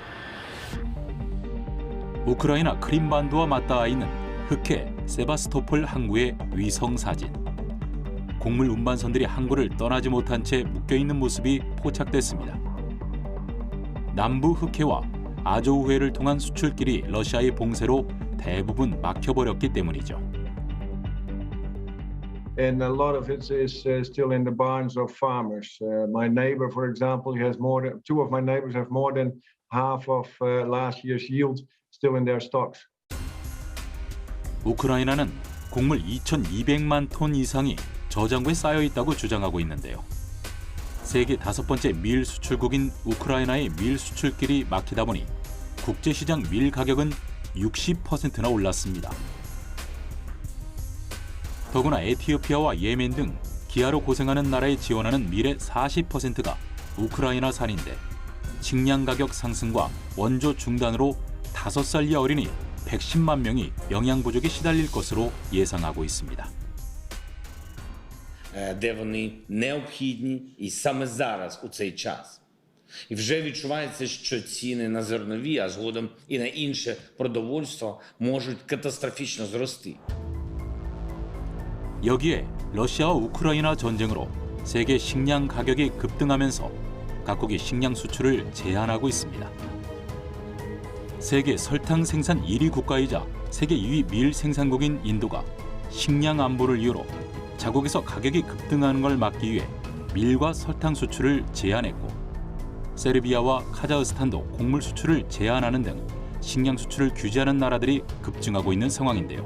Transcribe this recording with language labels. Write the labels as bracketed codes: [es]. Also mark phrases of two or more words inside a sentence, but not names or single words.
[ko] 우크라이나 크림반도와 맞닿아 있는 흑해 세바스토폴 항구의 위성 사진. 곡물 운반선들이 항구를 떠나지 못한 채 묶여있는 모습이 포착됐습니다. 남부 흑해와 아조우해를 통한 수출길이 러시아의 봉쇄로 대부분 막혀버렸기 때문이죠. [en] And a lot of it is still in the barns of farmers. My neighbor, for example, he has two of my neighbors have more than half of last year's yield still in their stocks. [ko] 우크라이나는 곡물 2,200만 톤 이상이 저장고에 쌓여 있다고 주장하고 있는데요. 세계 5번째 밀 수출국인 우크라이나의 밀 수출길이 막히다 보니 국제시장 밀 가격은 60%나 올랐습니다. 더구나 에티오피아와 예멘 등 기아로 고생하는 나라에 지원하는 밀의 40%가 우크라이나산인데 식량 가격 상승과 원조 중단으로 5살 이하 어린이 110만 명이 영양 부족에 시달릴 것으로 예상하고 있습니다. [uk] Де вони необхідні і саме зараз у цей час. І вже відчувається, що ціни на зернові, а згодом і на інше продовольство можуть катастрофічно зрости. [ko] 여기에 러시아와 우크라이나 전쟁으로 세계 식량 가격이 급등하면서 각국이 식량 수출을 제한하고 있습니다. 세계 설탕 생산 1위 국가이자 세계 2위 밀 생산국인 인도가 식량 안보를 이유로 자국에서 가격이 급등하는 걸 막기 위해 밀과 설탕 수출을 제한했고, 세르비아와 카자흐스탄도 곡물 수출을 제한하는 등 식량 수출을 규제하는 나라들이 급증하고 있는 상황인데요.